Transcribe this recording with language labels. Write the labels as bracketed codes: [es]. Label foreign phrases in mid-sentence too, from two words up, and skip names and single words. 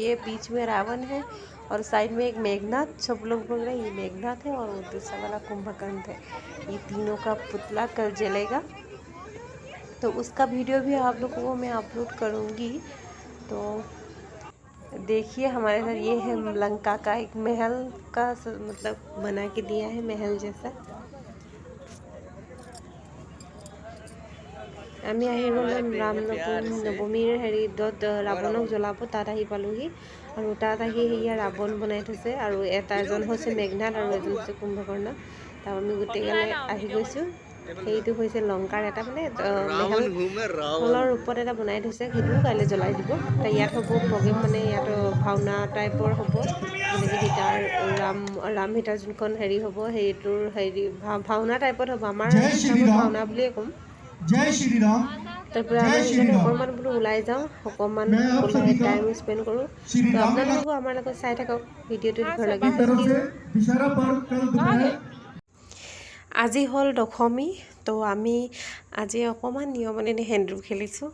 [hi] ये बीच में रावण है और साइड में एक मेघनाथ, सब लोग बोल रहे हैं ये मेघनाथ है और वो दूसरा वाला कुंभकर्ण है। ये तीनों का पुतला कल जलेगा, तो उसका वीडियो भी आप लोगों को मैं अपलोड करूँगी। तो देखिए हमारे साथ ये है लंका का एक महल का मतलब बना के दिया है, महल जैसा। [as] আমি আহি গ'লো নৱমীৰ হেৰিত ৰাৱণক জ্বলাব, তাত আহি পালোহি। আৰু তাত আহি সেয়া ৰাৱণ বনাই থৈছে, আৰু এজন হৈছে মেঘনাথ আৰু এজন হৈছে কুম্ভকৰ্ণ। তাৰ আমি গোটেইগালে আহি গৈছোঁ। সেইটো হৈছে লংকাৰ এটা মানে মেহলৰ ওপৰত এটা বনাই থৈছে, সেইটোও কাইলৈ জ্বলাই দিব। ইয়াত হ'ব প্ৰগ্ৰেম, মানে ইয়াত ভাওনা টাইপৰ হ'ব, যেনেকৈ সীতাৰ ৰাম সীতাৰ যোনখন হেৰি হ'ব, সেইটোৰ হেৰি ভাওনা টাইপত হ'ব। আমাৰ ভাওনা বুলিয়ে ক'ম। [hi] जय श्री राम। [bn] তারপরে আমি এখানে [as] অকণমান বোলো ওলাই যাওঁ, অকণমান [en] time spend [as] কৰোঁ। তো আপোনালোকো আমাৰ লগত চাই থাকক ভিডিঅ'টো ভাল লাগে। আজি হ'ল দশমী, তো আমি আজি অকণমান নিয়মনি সেন্দুৰ খেলিছোঁ।